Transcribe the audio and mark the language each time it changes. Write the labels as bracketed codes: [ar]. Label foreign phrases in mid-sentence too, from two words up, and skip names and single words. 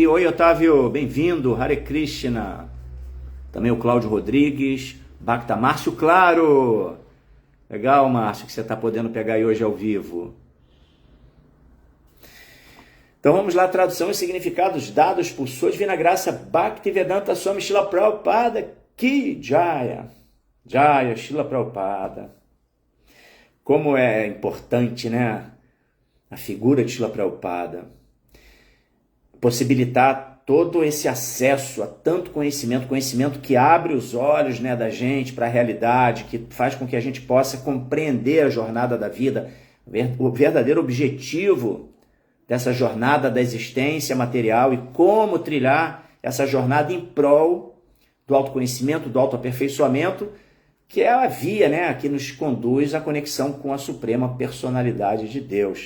[pt] Oi, Otávio, bem-vindo. [sa] हरे कृष्ण. [pt] Também o Cláudio Rodrigues. Bacta Márcio Claro. Legal, Márcio, que você está podendo pegar aí hoje ao vivo. Então vamos lá, tradução e significados dados por sua divina graça Bhaktivedanta Swami Srila Prabhupada [hi] की जय. [pt] Jaya, Srila Prabhupada. Como é importante, né? A figura de Srila Prabhupada. Possibilitar todo esse acesso a tanto conhecimento que abre os olhos, né, da gente para a realidade, que faz com que a gente possa compreender a jornada da vida, o verdadeiro objetivo dessa jornada da existência material e como trilhar essa jornada em prol do autoconhecimento, do autoaperfeiçoamento, que é a via, né, que nos conduz à conexão com a suprema personalidade de Deus.